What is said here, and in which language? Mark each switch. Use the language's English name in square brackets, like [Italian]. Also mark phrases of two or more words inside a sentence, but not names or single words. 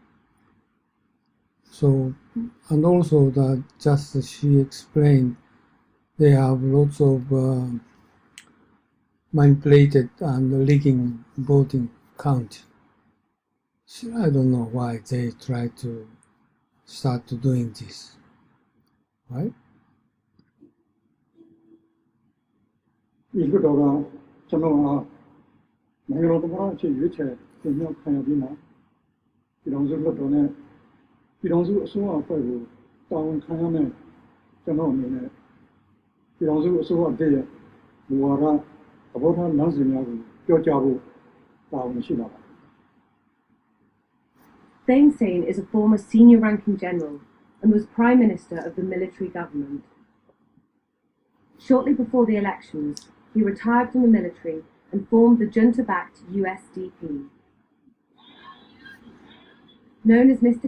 [English] So, and also that, just as she explained, they have lots of manipulated and leaking voting count. So I don't know why they try to start doing this, right? [Burmese] ဒီလွတ်တော်ကကျွန်တော်ကနိုင်ငံတော်သမ္မတအဖြစ်ရွေးချယ်တင်မြှောက်ခံရပြီးမှပြည်ထောင်စုလွတ်တော်နဲ့ပြည်ထောင်စုအစိုးရအဖွဲ့ကိုတာဝန်ခံရမယ်ကျွန်တော်အနေနဲ့ပြည်ထောင်စုအစိုးရတည်းရဲ့မူဝါဒသဘောထားလမ်းစဉ်များကိုပြောကြားဖို့တာဝန်ရှိတာပါ [English] Thein Sein is a former senior ranking general and was Prime Minister of the military government. Shortly before the elections, he retired from the military and formed the junta-backed USDP. Known as Mr.